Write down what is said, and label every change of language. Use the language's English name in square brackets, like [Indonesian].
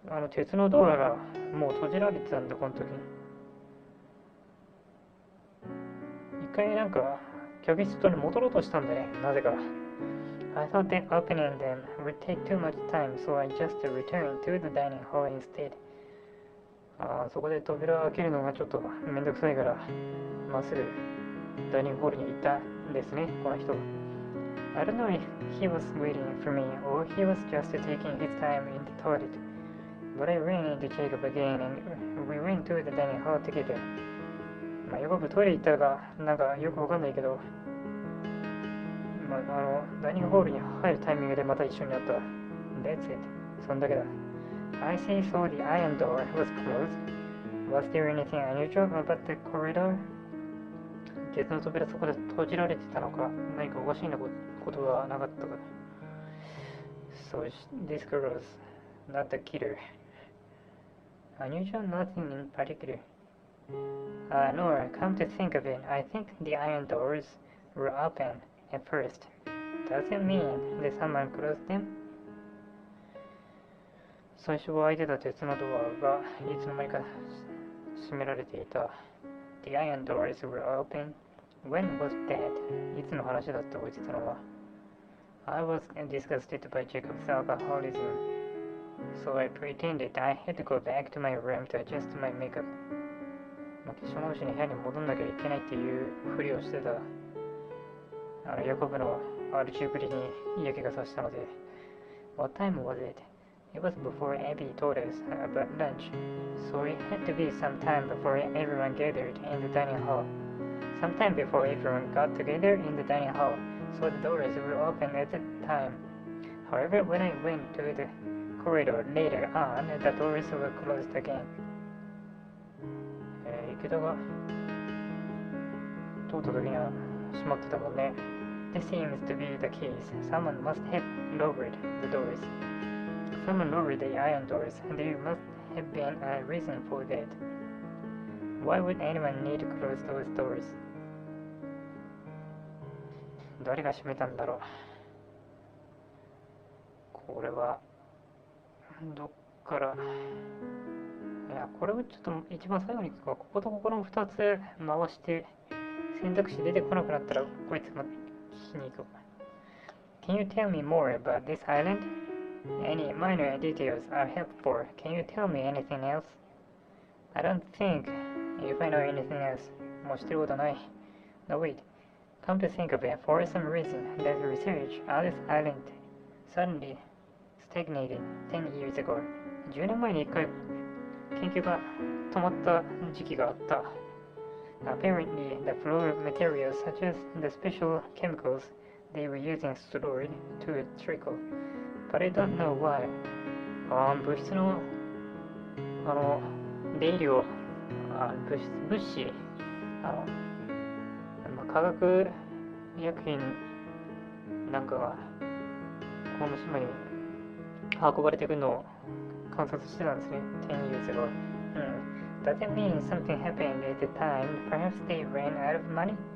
[Japanese] 鉄のドアがもう閉じられてたんだ、この時。一回なんか、客室に戻ろうとしたんだね、なぜか。 [English] I thought that opening them would take too much time, so I just returned to the dining hall instead. [Japanese] そこで扉を開けるのがちょっとめんどくさいから、まっすぐダイニングホールに行ったんですね、この人。 [English] I don't know if he was waiting for me or he was just taking his time in the toilet. But I ran into Jacob again and we went to the dining hall together. [Japanese] まあ、ヤコブトイレ行ったかなんかよくわかんないけど、まあ、ダイニングホールに入るタイミングでまた一緒になった。 [English] That's it. [Japanese] そんだけだ。 [English] I see so the iron door was closed. Was there anything unusual about the corridor? [Japanese] 鉄の扉そこで閉じられてたのか何かおかしいなことはなかったか。 [English] So this girl was not the killer. Unusual, nothing in particular. No, come to think of it, I think the iron doors were open at first. Does it mean that someone closed them? [Japanese] 最初は開いてた鉄のドアがいつの間にか閉められていた。 [English] The iron doors were open. When was that? [Japanese] いつの話だって覚えてたのは。 [English] I was disgusted by Jacob's alcoholism, so I pretended I had to go back to my room to adjust my makeup. [Japanese] 化粧直しに部屋に戻んなきゃいけないっていうふりをしてた。ヤコブの R15 に嫌気がさしたので。 [English] What time was it? It was before Abby told us about lunch, so it had to be some time before everyone gathered in the dining hall. Sometime before everyone got together in the dining hall, so the doors were open at the time. However, when I went to the corridor later on, the doors were closed again. [Japanese] 池田が通った時には閉まってたもんね。 [English] This seems to be the case. Someone must have lowered the doors. Someone lowered the iron doors. There must have been a reason for that. Why would anyone need to close those doors? [Japanese] 誰が閉めたんだろう。これはどっから。いや、これをちょっと一番最後に聞くわ。こことここの2つ回して選択肢出てこなくなったらこいつも聞きに行く。 [English] Can you tell me more about this island? Any minor details are helpful. Can you tell me anything else? I don't think if I know anything else. [Japanese] もう知ってることない。 [English] No, wait. Come to think of it, for some reason, the research on this island suddenly stagnated 10 years ago. [Japanese] 10年前に1回研究が止まった時期があった。 [English] Apparently, the floor materials such as the special chemicals they were using slowed to a trickle, but I don't know why. [Japanese] 物質の出入りを物資化学薬品なんかがこの島に運ばれてくるのを観察してたんですね。 [English] 10 years ago. Does it mean something happened at the time? Perhaps they ran out of money?